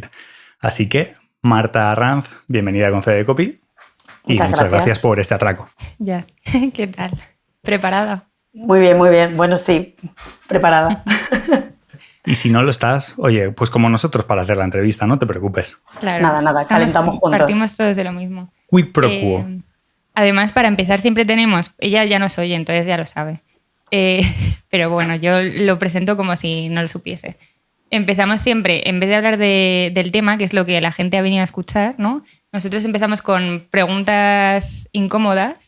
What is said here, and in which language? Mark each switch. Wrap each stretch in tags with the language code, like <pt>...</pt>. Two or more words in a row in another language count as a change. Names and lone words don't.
<es>Así que, Marta Arranz, bienvenida con CD Copy, y muchas gracias por este atraco. Ya. ¿Qué tal? ¿Preparada? Muy bien, muy bien. Bueno, sí, preparada. Y si no lo estás, oye, pues como nosotros para hacer la entrevista, no te preocupes. Claro. Nada, calentamos juntos. Partimos todos de lo mismo.</es> <la>Quid pro quo.</la> <es>Además, para empezar, siempre tenemos... Ella ya nos oye, entonces ya lo sabe. Pero bueno, yo lo presento como si no lo supiese. Empezamos siempre, en vez de hablar del tema, que es lo que la gente ha venido a escuchar, ¿no? Nosotros empezamos con preguntas incómodas,</es>